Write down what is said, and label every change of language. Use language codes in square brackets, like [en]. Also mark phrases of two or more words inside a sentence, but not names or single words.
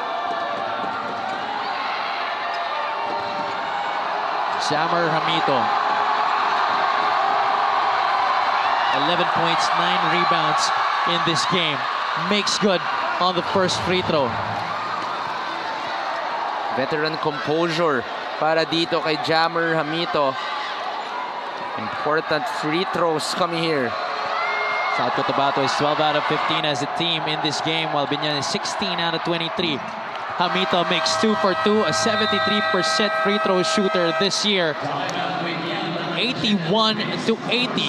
[en] Jammer Hamito. 11 points, 9 rebounds in this game. Makes good on the first free throw. Veteran composure [tl] para dito kay [en] Jammer Hamito. Important free throws coming here. South Cotabato is 12 out of 15 as a team in this game, while Biñan is 16 out of 23. Hamito makes 2 for 2, a 73% free throw shooter this year. 81-80.